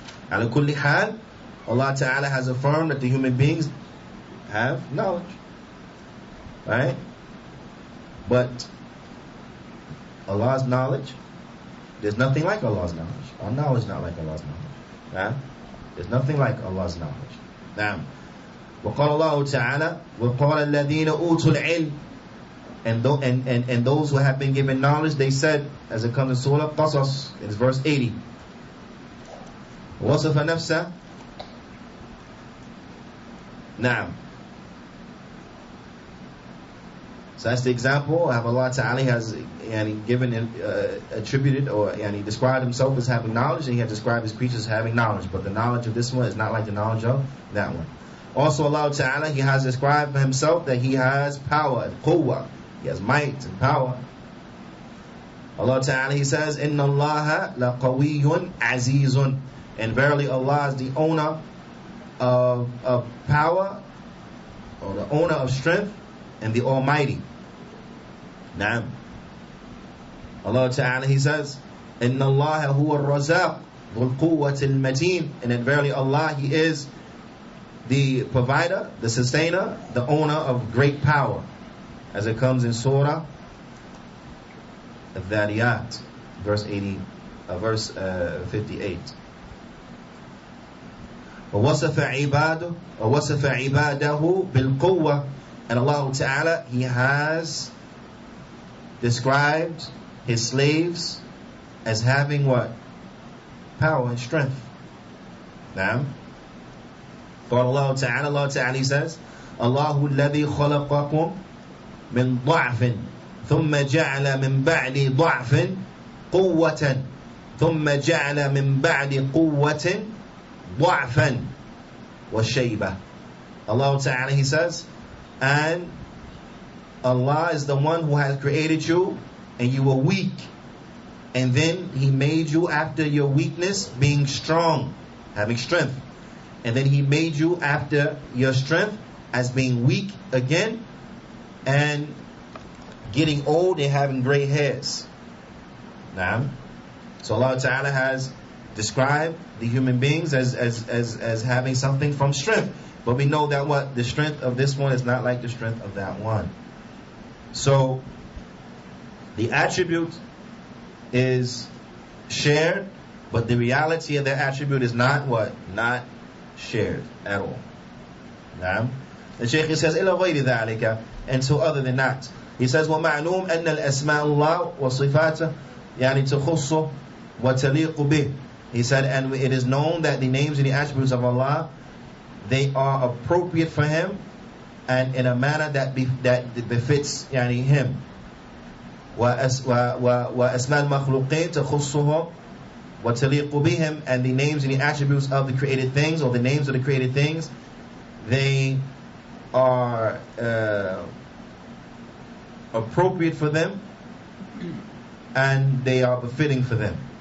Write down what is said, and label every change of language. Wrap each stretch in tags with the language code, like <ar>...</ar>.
<en>Ala kulli hal, Allah Ta'ala has affirmed that the human beings have knowledge. Right? But Allah's knowledge, there's nothing like Allah's knowledge. Our knowledge is not like Allah's knowledge. Right? There's nothing like Allah's knowledge.</en> <ar>Now, وقال الله تعالى وقال الذين أوتوا العلم.</ar> <en>And those who have been given knowledge, they said, as it comes in Surah Qasas, it's verse 80.</en> <ar>وَوَصَفَ نَفْسَهُ.</ar> <en>Now, so that's the example of Allah Ta'ala has given, attributed, or described Himself as having knowledge, and He has described His creatures as having knowledge. But the knowledge of this one is not like the knowledge of that one. Also, Allah Ta'ala, He has described Himself that He has power and quwwah. He has might and power. Allah Ta'ala, He says,</en> <ar>إِنَّ اللَّهَ لَقَوِيٌّ عَزِيزٌ.</ar> <en>And verily Allah is the owner of power, or the owner of strength, and the Almighty. Naam. Allah Ta'ala, He says,</en> <ar>إِنَّ اللَّهَ هُوَ الرَّزَاقُ ذُو الْقُوَّةِ الْمَتِينَ.</ar> <en>And that verily Allah, He is the provider, the sustainer, the owner of great power. As it comes in Surah Al-Dhariyat, verse 58.</en> <ar>وَوَصَفَ عِبَادَهُ بِالْقُوَّةِ.</ar> <en>And Allah Ta'ala, He has described His slaves as having what? Power and strength. Naam. For Allah Ta'ala, He says,</en> <ar>Allahu alladhi khalaqakum min ضعف ثم جعل من بعد ضعف قوة ثم جعل من بعد قوة ضعفا وشيبة.</ar> <en>Allah Ta'ala, He says, and Allah is the one who has created you, and you were weak, and then He made you after your weakness being strong, having strength, and then He made you after your strength as being weak again, and getting old and having gray hairs. Naam. So Allah Ta'ala has described the human beings as having something from strength. But we know that what? The strength of this one is not like the strength of that one. So the attribute is shared, but the reality of that attribute is not what? Not shared at all. Naam. The Shaykh says,</en> <ar>إِلَى غَيْرِ ذَلِكَ.</ar> <en>And so other than that, he says,</en> <ar>وَمَعْلُومْ أَنَّ الْأَسْمَاءَ اللَّهِ وَصِفَاتَهُ تَخُصُّ وَتَلِيقُ بِهِ.</ar> <en>He said, and it is known that the names and the attributes of Allah, they are appropriate for Him, and in a manner that befits Him.</en> <ar>وَأَسْمَاءَ الْمَخْلُوقِينَ تَخُصُّهُ وَتَلِيقُ بِهِمْ,</ar> <en>and the names and the attributes of the created things, or the names of the created things, they are appropriate for them and they are befitting for them.</en>